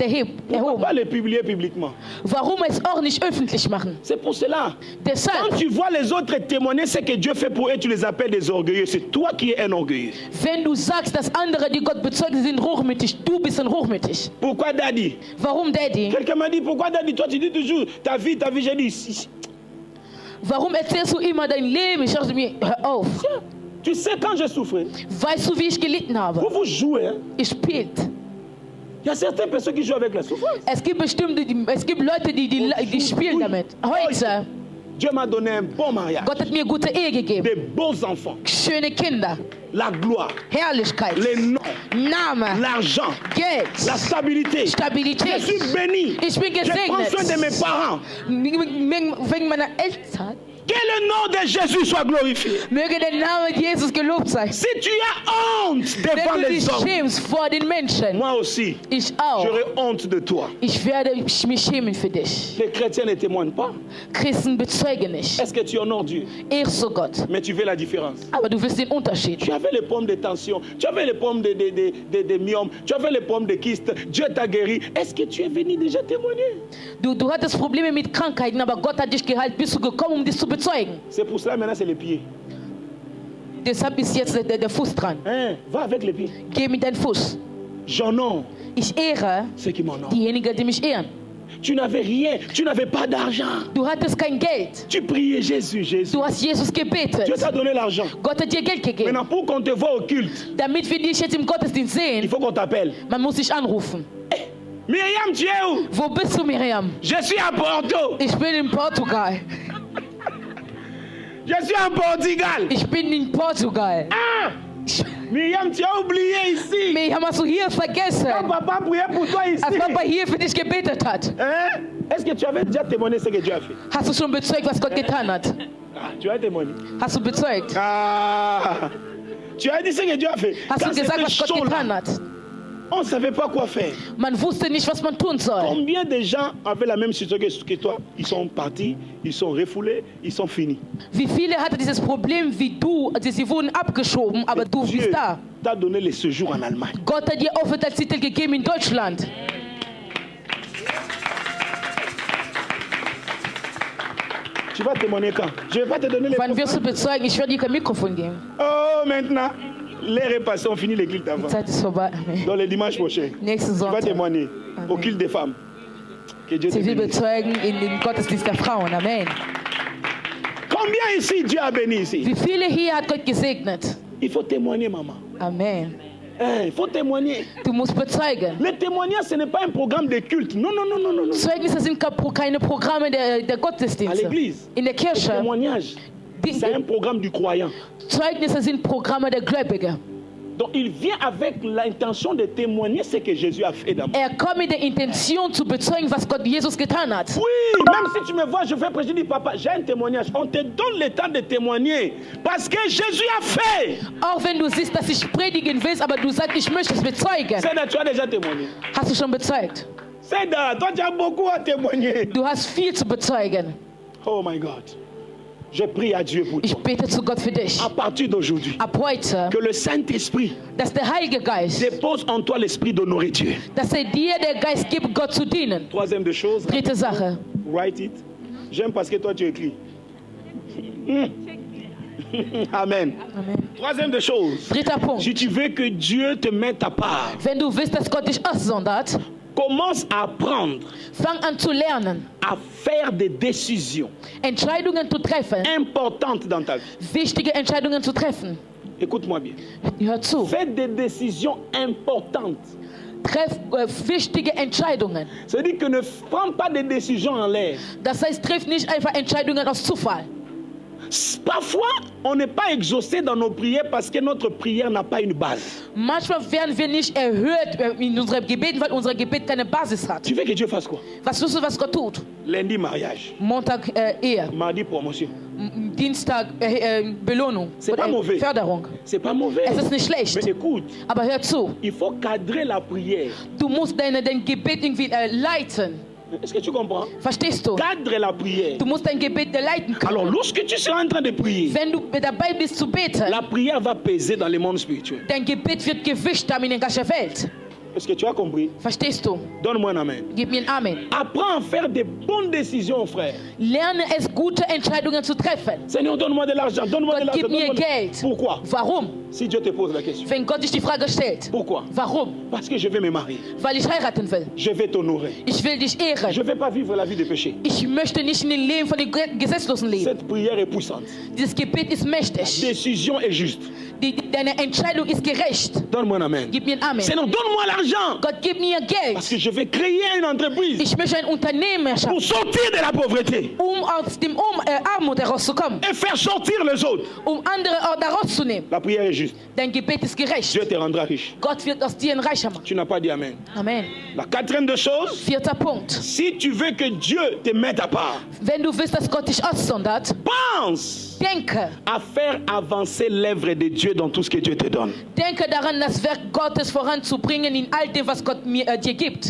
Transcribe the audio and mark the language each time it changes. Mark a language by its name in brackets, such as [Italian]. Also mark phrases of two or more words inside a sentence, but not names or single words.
[French] Pourquoi [German] erhoben? [French] pas les publier publiquement? [German] Warum es auch nicht öffentlich machen? [French] C'est pour cela. [German] Deshalb, [French] Quand tu vois les autres témoigner ce que Dieu fait pour eux, tu les appelles des orgueilleux. C'est toi qui es un orgueilleux. [German] wenn du sagst, dass andere, die Gott bezeugen, sind hochmütig, du bist ein hochmütig. [French] Pourquoi Daddy? [German] Warum, Daddy? [French] Quelqu'un m'a dit, pourquoi Daddy? Toi tu dis toujours ta vie. J'ai dit, [German] Warum erzählst du immer dein Leben? Ich dachte mir, hör auf. [French] tu sais quand j'ai souffert, [German] Weißt du, wie ich gelitten habe? [French] vous jouez. Hein? [German] Ich spielt. [French] Il y a certaines personnes qui jouent avec la souffrance. [German] Es gibt Leute, die spielen damit. Heute, [French] Dieu m'a donné un bon mariage, [German] Gott hat mir gute Ehe gegeben. [French] des beaux enfants, [German] Schöne Kinder, [French] la gloire, [German] Herrlichkeit, [French] les noms, [German] Name, [French] l'argent, [German] Geld, [French] la stabilité. [German] Stabilität. [French] Je suis béni. [German] Ich bin [French] Je prends soin de mes [German] gesegnet. [French] parents. [German] Wegen meiner Eltern. [French] Que le nom de Jésus soit glorifié. [German] Möge der Name Jesus gelobt sein. [French] Si tu as honte devant [German] Wenn du dich [French] les hommes, [German] schämst vor den Menschen, [French] moi aussi, [German] ich auch. [French] j'aurai honte de toi. [German] Ich werde mich schämen für dich. [French] Les chrétiens ne témoignent pas. [German] Christen bezeugen nicht. [French] Est-ce que tu honores Dieu? [German] Ehrst du Gott. [French] Mais tu veux la différence. [German] Aber du willst den Unterschied. [French] Tu avais les problèmes de tension, tu avais les problèmes de myomes, tu avais les problèmes de kystes. Dieu t'a guéri. Est-ce que tu es venu déjà témoigner? [German] Du hattest Probleme mit Krankheiten, aber Gott hat dich geheilt. Bist du gekommen, um dich zu bezeugen? [French] C'est pour cela maintenant c'est les pieds. [German] Deshalb ist jetzt der Fuß dran. [French] Hein? Va avec les pieds. [German] Geh mit deinem Fuß. [French] J'honore [German] Ich ehre [French] ceux qui m'honorent. [German] diejenigen, die mich ehren. [French] Tu n'avais rien, tu n'avais pas d'argent. [German] Du hattest kein Geld. [French] Tu priais Jésus, Jésus. [German] Du hast Jesus gebetet. [French] Dieu t'a donné l'argent. [German] Gott hat dir Geld gegeben. [French] Maintenant, pour qu'on te voit au culte, [German] Damit wir dich jetzt im Gottesdienst [French] il [German] sehen, [French] faut qu'on t'appelle. [German] man muss dich anrufen. [French] Myriam, tu es où? [German] Wo bist du, Miriam? [French] Je suis à Porto. [German] Ich bin in Portugal. [French] Je suis en Portugal. [German] Ich bin in Portugal. [French] Ah! Myriam, tu as oublié ici. [German] Miriam, hast du hier vergessen, [French] Quand papa priait pour toi ici. [German] als Papa hier für dich gebetet hat? [French] Hein? Est-ce que tu avais déjà témoigné ce que Dieu a fait? [German] Hast du schon bezeugt, was Gott getan hat? [French] Ah, tu as témoigné. [German] Hast du bezeugt? [French] Ah! Tu as dit ce que Dieu a fait. [German] Hast [French] Quand [German] du gesagt, [French] c'était [German] was Gott [French] chaud là, [German] getan hat? [French] on ne savait pas quoi faire. [German] Man wusste nicht, was man tun soll. [French] Combien de gens avaient la même situation que toi? Ils sont partis, ils sont refoulés, ils sont finis. [German] Wie viele hatten dieses Problem wie du? Also sie wurden abgeschoben, aber du [French] Dieu [German] bist da. [French] t'a donné les séjours en Allemagne. [German] Gott hat dir Aufenthaltstitel gegeben in Deutschland. [French] Tu vas témoigner quand? Je ne vais pas te donner les [German] Wann wirst du bezeugen? Ich werde dir kein Mikrofon geben. [French] Oh, maintenant, l'heure est passée, on finit les cultes avant. [German] Die Zeit ist vorbei. [French] Dans les dimanches prochains. [German] Nächsten [French] Tu vas [German] Sonntag. [French] témoigner au culte des femmes. Que Dieu te [German] Sie will [French] bénisse. [German] bezeugen in den Gottesdienst der Frauen. Amen. [French] Combien ici Dieu a béni ici? [German] Wie viele hier hat Gott gesegnet? [French] Il faut témoigner, maman. Amen. Il faut témoigner. [German] Du musst bezeugen. [French] Le témoignage, ce n'est pas un programme de culte. Non, non, non, non, non. non. [German] Zeugnisse sind keine Programme der [French] À [German] Gottesdienste. [French] l'église. [German] In der [French] Le [German] Kirche. [French] témoignage, c'est un programme du croyant. [German] Zeugnisse sind Programme der Gläubigen. [French] Donc il vient avec l'intention de témoigner ce que Jésus a fait d'abord. [German] Kommt mit der Intention zu bezeugen, was Gott Jesus getan hat. [French] Oui, même si tu me vois, je vais prêcher, dis papa, j'ai un témoignage. On te donne le temps de témoigner parce que Jésus a fait. [German] Auch wenn du siehst, dass ich predigen willst, aber du sagst, ich möchte es bezeugen. [French] C'est tu as déjà témoigné. [German] Hast du schon bezeugt? [French] C'est toi tu as beaucoup à témoigner. [German] Du hast viel zu bezeugen. [English] Oh my God. [French] Je prie à Dieu pour [German] Ich [French] toi. [German] bete zu Gott für dich. [French] À partir d'aujourd'hui, [German] Ab heute, [French] que le Saint-Esprit [German] dass der Heilige Geist, [French] dépose en toi l'esprit d'honorer Dieu. [German] dass dir der Geist gibt, Gott zu dienen. [French] Troisième de chose, [German] Dritte Sache. [English] write it. [French] J'aime parce que toi tu écris. Amen. Amen. Troisième de chose, [German] Dritter Punkt. [French] si tu veux que Dieu te mette à part, [German] Wenn du willst, dass Gott dich aussondert, [French] commence à apprendre [German] fang an zu lernen, [French] à faire des décisions [German] Entscheidungen zu treffen, [French] importantes dans ta vie. [German] wichtige Entscheidungen zu treffen. [French] Écoute-moi bien. [German] Hör zu. [French] Fais des décisions importantes. [German] Treff wichtige Entscheidungen. [French] C'est-à-dire que ne prends pas des décisions en l'air. [German] Das heißt, treff nicht einfach Entscheidungen aus Zufall. [French] Parfois, on n'est pas exaucé dans nos prières parce que notre prière n'a pas une base. [German] Manchmal werden wir nicht erhört in unseren Gebeten, weil unser Gebet keine Basis hat. [French] Tu veux que Dieu fasse quoi? [German] Was willst du, was Gott tut? [French] Lundi, mariage. [German] Montag Ehe, [French] Mardi, promotion. [German] Dienstag Belohnung, [French] C'est pas mauvais. [German] Förderung. [French] C'est pas mauvais. [German] Es ist nicht schlecht, [French] Mais écoute, [German] aber hör zu. [French] il faut cadrer la prière. [German] Du musst dein Gebet irgendwie leiten. [French] Est-ce que tu comprends? [German] Verstehst du? [French] Cadre la prière. [German] Du musst dein Gebet leiten [French] Alors, [German] können. [French] lorsque tu seras en train de prier, [German] Wenn du dabei bist zu beten, [French] la prière va peser dans le monde spirituel. [German] dein Gebet wird Gewicht haben in der ganzen Welt. [French] Est-ce que tu as compris? [German] Verstehst du? [French] Donne-moi un amen. [German] Gib mir ein Amen. [French] Apprends à faire des bonnes décisions, frère. [German] Lerne es, gute Entscheidungen zu treffen. [French] Seigneur, donne-moi de l'argent. Donne-moi de [German] Gott, [French] l'argent. [German] gib mir [French] Donne-moi de... [German] Geld. [French] Pourquoi? [German] Warum? [French] Si Dieu te pose la question. [German] Wenn Gott dich die Frage stellt. [French] Pourquoi? [German] Warum? [French] Parce que je vais me marier. [German] Weil ich heiraten will. [French] Je vais t'honorer. [German] Ich will dich ehren. [French] Je ne vais pas vivre la vie de péché. [German] Ich möchte nicht in den Leben von den Gesetzlosen leben. [French] Cette prière est puissante. [German] Dieses Gebet ist [French] La [German] mächtig. [French] décision est juste. [German] Deine Entscheidung ist gerecht. [French] Donne-moi un amen. [German] Gib mir ein Amen. [French] Seigneur, donne-moi l'argent. [German] Gott, gib mir [French] Parce [German] Geld. [French] que je vais créer une entreprise [German] Ich möchte ein Unternehmen [French] pour [German] schaffen, [French] sortir de la pauvreté [German] aus dem Armut herauszukommen, [French] et faire sortir les autres. [German] andere da rauszunehmen. [French] La prière est juste. [German] Dein Gebet ist gerecht. [French] Dieu te rendra riche. [German] Gott wird aus dir ein Reicher machen. [French] Tu n'as pas dit amen. Amen. La quatrième des choses, [German] Vierter Punkt. [French] si tu veux que Dieu te mette à part, [German] Wenn du willst, dass Gott dich aussondert, [French] pense [German] denke. [French] à faire avancer l'œuvre de Dieu dans tout ce que Dieu te donne. [German] Denke daran, das Werk Gottes voranzubringen in all dem, was Gott dir gibt.